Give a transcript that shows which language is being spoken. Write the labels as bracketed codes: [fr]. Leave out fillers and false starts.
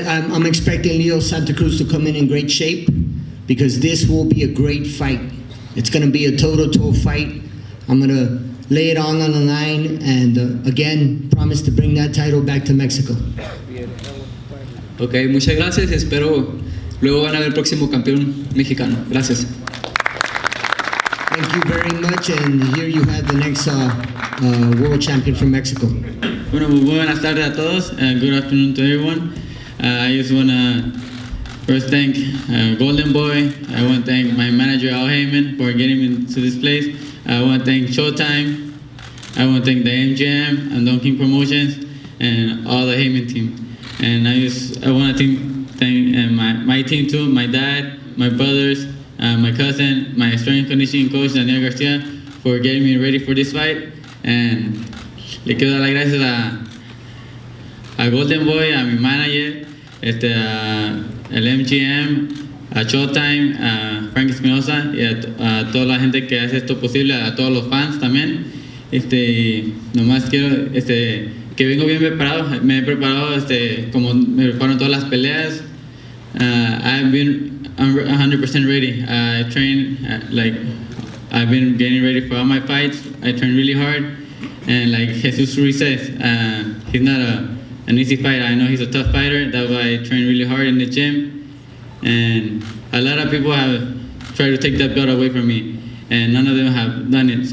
[en] I'm expecting Leo Santa Cruz to come in great shape because this will be a great fight. It's going to be a toe-to-toe fight. I'm going to lay it on the line and again, promise to bring that title back to Mexico. [es] Ok, muchas gracias y espero luego van a ver el próximo campeón mexicano. Gracias. [en] Thank you very much and here you have the next world champion from Mexico. [es] Bueno, muy buenas tardes a todos. [en] Good afternoon to everyone. I just want to first thank Golden Boy. I want to thank my manager Al Heyman for getting me to this place. I want to thank Showtime. I want to thank the MGM and Don King Promotions and all the Heyman team. And I want to thank my team too, my dad, my brothers, my cousin, my strength and conditioning coach Daniel Garcia for getting me ready for this fight. [es] And le quiero dar las gracias a Golden Boy, a mi manager, al MGM, a Showtime, a Frank Espinosa y a toda la gente que hace esto posible, a todos los fans también. Nomás quiero que vengo bien preparado, me he preparado como me preparo en todas las peleas. [en] I'm 100% ready. I train I've been getting ready for all my fights. I train really hard. And like Jesus Ruiz says, he's not an easy fighter. I know he's a tough fighter. That's why I train really hard in the gym. And a lot of people have tried to take that belt away from me, and none of them have done it.